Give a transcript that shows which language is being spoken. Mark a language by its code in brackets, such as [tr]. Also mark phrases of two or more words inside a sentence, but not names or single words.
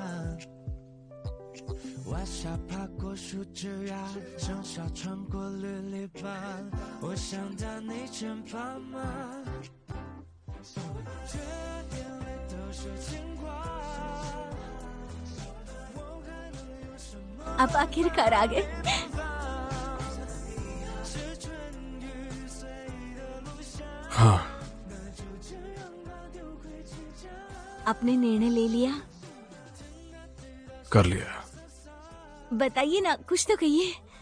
[zh] 晚霞爬过树枝呀，盛夏穿过绿篱笆，我想到你身旁吗？这眼泪都是牵挂，我还能有什么？ [hi] आप आखिरकार आ गए। हाँ, आपने निर्णय ले लिया? कर लिया। बताइए ना, कुछ तो कहिए।